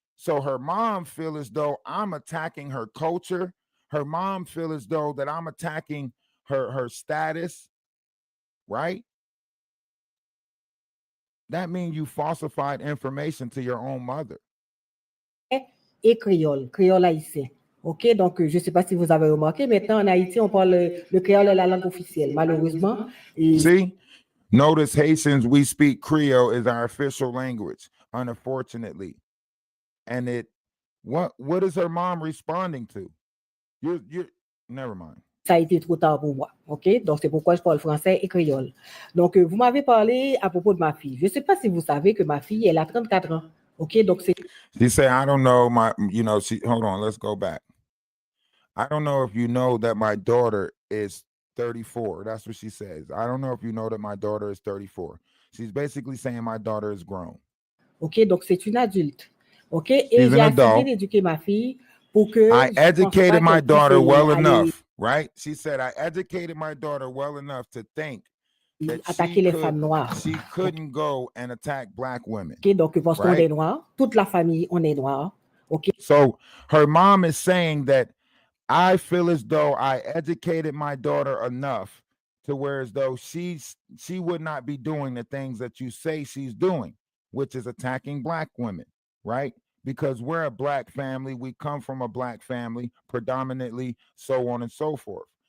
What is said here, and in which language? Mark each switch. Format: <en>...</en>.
<en>So her mom feel as though I'm attacking her culture. Her mom feel as though that I'm attacking her status, right? That means you falsified information to your own mother.</en> <fr>Et créole haïtien. OK, donc je ne sais pas si vous avez remarqué, maintenant en Haïti, on parle le créole est la langue officielle, malheureusement.</fr> <en>See? Notice Haitians, we speak Creole is our official language, unfortunately. And what is her mom responding to? You're never mind.</en> <fr>Ça a été trop tard pour moi, OK? Donc, c'est pourquoi je parle français et créole. Donc, vous m'avez parlé à propos de ma fille. Je ne sais pas si vous savez que ma fille, elle a 34 ans, OK? Donc, c'est...</fr> <en>She said, I don't know, hold on, let's go back. I don't know if you know that my daughter is 34. That's what she says. I don't know if you know that my daughter is 34. She's basically saying my daughter is grown.</en> <fr>OK, donc c'est une adulte, OK? Et j'ai assez bien éduqué ma fille pour que...</fr> <en>I educated my daughter well enough. Right? She said, I educated my daughter well enough to think that she couldn't go and attack Black women.</en> <fr>Okay, donc, parce qu'on est noir, toute la famille, on est noir.</fr> <en>Okay. So her mom is saying that I feel as though I educated my daughter enough to where as though she would not be doing the things that you say she's doing, which is attacking Black women, right? Because we're a Black family, we come from a Black family, predominantly, so on and so forth.</en>